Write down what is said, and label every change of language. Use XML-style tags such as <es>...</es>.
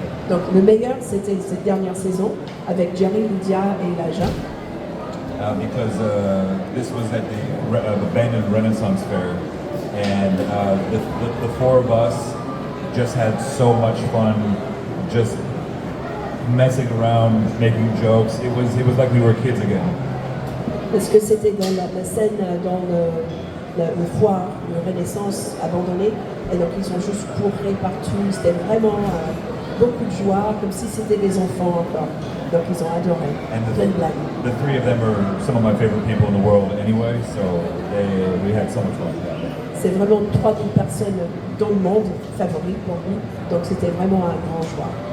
<fr>Donc le meilleur, c'était cette dernière saison avec Jerry, Lydia et Elijah.</fr> <en>Because this was at the abandoned Renaissance Fair, and the 4 of us just had so much fun, just messing around, making jokes. It was like we were kids again.</en> <fr>Parce que c'était dans la scène dans le foire, le Renaissance abandonné, et donc ils ont juste couru partout. C'était vraiment beaucoup de joie, comme si c'était des enfants encore. Donc ils ont adoré. Plein de blagues.</fr> <en>The 3 of them are some of my favorite people in the world anyway, so we had so much fun.</en> <fr>C'est vraiment 3 des personnes dans le monde favorites pour nous, donc c'était vraiment un grand joie.</fr>